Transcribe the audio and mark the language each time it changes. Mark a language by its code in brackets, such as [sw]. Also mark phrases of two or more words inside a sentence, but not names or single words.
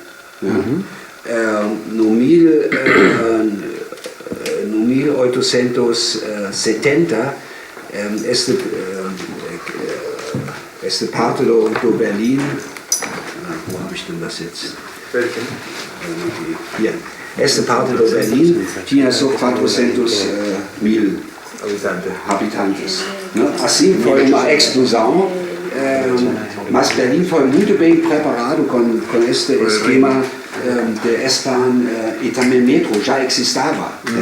[pt] No 1870 esta parte do Berlim, [de] wo habe ich denn das jetzt? Hier. [pt] Esta parte do Berlim tinha só 400.000 habitantes. Assim foi uma explosão, mas Berlim foi muito bem preparado com este esquema de S-Bahn e também metro, já existava.